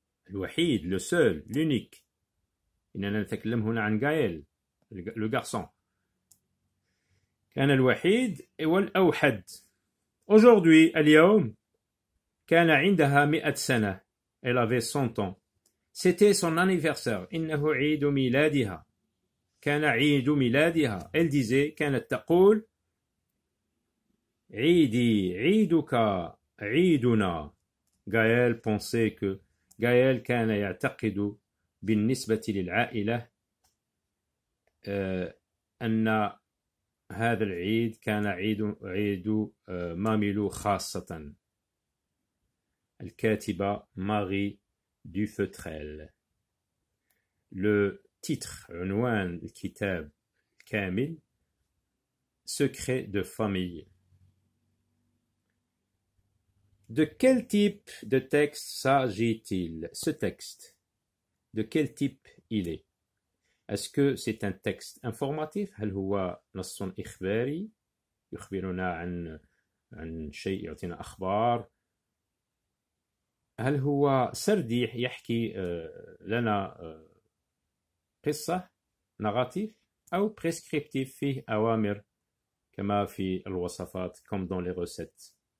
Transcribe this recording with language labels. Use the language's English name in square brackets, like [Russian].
[Arabic] الوحيد، [French] le seul، l'unique. [Arabic] إننا نتكلم هنا عن غايل [French] le garçon. [Arabic] كان الوحيد والأوحد. [French] Aujourd'hui، [Arabic] اليوم، كان عندها 100 سنة. [French] Elle avait 100 ans. C'était son anniversaire. [Arabic] إنه عيد ميلادها. كان عيد ميلادها. [French] Elle disait، [Arabic] كانت تقول عيدي عيدك عيدنا. [French] Gaël pensait que [Arabic] Gaël كان يعتقد بالنسبة للعائلة أن هذا العيد كان عيد ماميلو خاصة. الكاتبة ماري دوفوتريل. [French] Le titre، [Arabic] عنوان الكتاب كامل، [French] Secret de famille. De quel type de texte s'agit-il? Ce texte, de quel type il est? Est-ce que c'est un texte informatif؟ [Arabic] هل هو نص إخباري يخبرنا عن شيء، يعطينا أخبار؟ هل هو سردي يحكي لنا قصة ناراتيف، أو بريسكريبتيف فيه أوامر كما في الوصفات [French] comme dans les recettes.